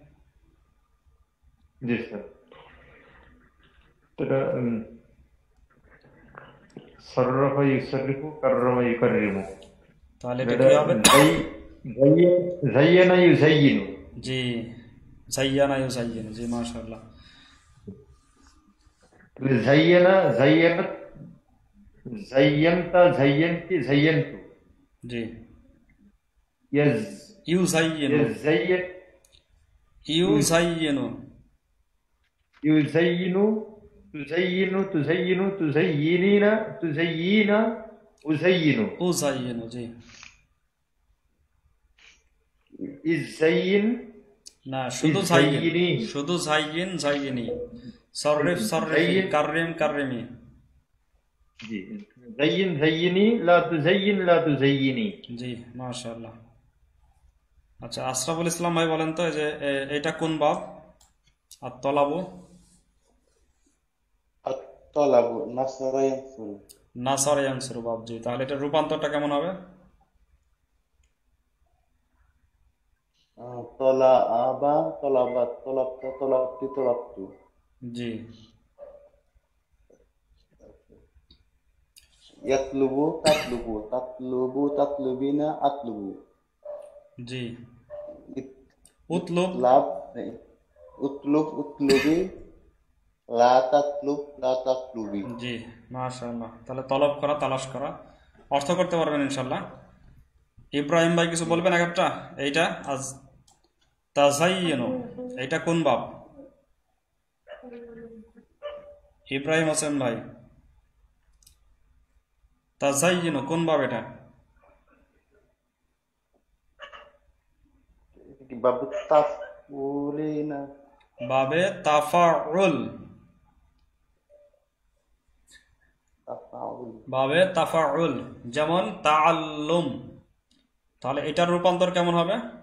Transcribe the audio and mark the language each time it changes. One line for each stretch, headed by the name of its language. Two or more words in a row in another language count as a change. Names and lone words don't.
Bangla: জি স্যার, এটা
Arabic: صرّف يصرّف كرّم يكرّم.
Bangla: তাহলে এটা এটা কি হবে?
Arabic: زيّن يزيّن.
Bangla: জি,
Arabic: زيّن يزيّن,
Bangla: জি মাশাআল্লাহ।
Arabic: তাহলে زيّن زيّنت، زيّنتَ زيّنتِ زيّنتُ,
Bangla: জি,
Arabic: ইয়াজ ইউজাইয়িনু, ইয়াজাইয়ান ইউজাইয়িনু, يزيّن، تزيّن تزيّن تزيّنين تزيّنان أزيّن, উজাইয়িনু,
Bangla: জি।
Arabic: ইজাইয়িন
Bangla: না, শুধু জাইয়িন,
Arabic: ইজাইয়িনি, শুধু زيّن زيّني، صرّف صرّفي, জাইয়িন, كرّم كرّمي. জি, زيّن زيّني لا تزيّن لا تزيّني.
Bangla: জি, মাশাআল্লাহ। আচ্ছা, আশরাফুল ইসলাম ভাই বলেন তো, এই যে এটা কোন বাব? আর তলাবু,
Arabic: الطلب نصر ينصر نصر ينصر
Bangla: বাব। জি, তাহলে এটা রূপান্তরটা কেমন হবে?
Arabic: طلب طلبت طلبت طلبت طلبت
Bangla: জি,
Arabic: يطلب تطلب تطلب تطلبين أطلب
Bangla: জি, উতলুব,
Arabic: اطلب اطلب اطلبي لا تطلب لا تطلبي
Bangla: জি মাশাআল্লাহ। তাহলে তলব করা, তালাশ করা, অর্থ করতে পারবেন ইনশাল্লাহ। ইব্রাহিম ভাই কিছু বলবেন এক একটা? এইটা আজ তাজাইয়িনু, এইটা কোন বাব? ইব্রাহিম হোসেন ভাই, তাজাইয়িনু কোন বাব এটা?
Arabic: باب التفعولين
Bangla: বাবে তাফাউল,
Arabic: تفعول
Bangla: বাবে তাফাউল, যেমন তাআল্লুম। তাহলে এটার রূপান্তর কেমন হবে?